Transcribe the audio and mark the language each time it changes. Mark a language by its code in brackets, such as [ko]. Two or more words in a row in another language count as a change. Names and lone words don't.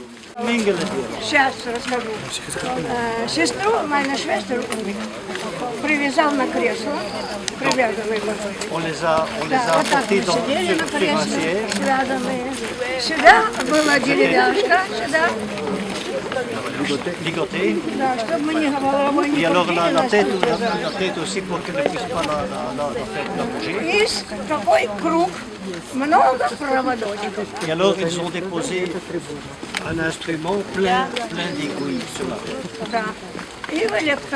[ru] Сейчас расскажу. Сестру, мою швестру, привязал на кресло, привязанный был. [fr] On les a [ru] Да, вот так мы [fr] portés dans [ru] сидели на [fr] le [ru] кресле, [fr] crémancier. [ru] связанные. Сюда была деревяшка, сюда, [fr] Ligotés. [ru] да, чтобы мы головой [fr] Et [ru] не [fr] alors [ru] крутили, [fr] la [ru] нас [fr] tête, [ru] тут держали. [fr] la tête aussi pour qu'elle ne puisse pas la bouger. [ru] И такой круг, много проводочков. [fr] Et alors ils ont déposé un instrument plein d'aiguilles sur la tête. [ru] Да. И в электро.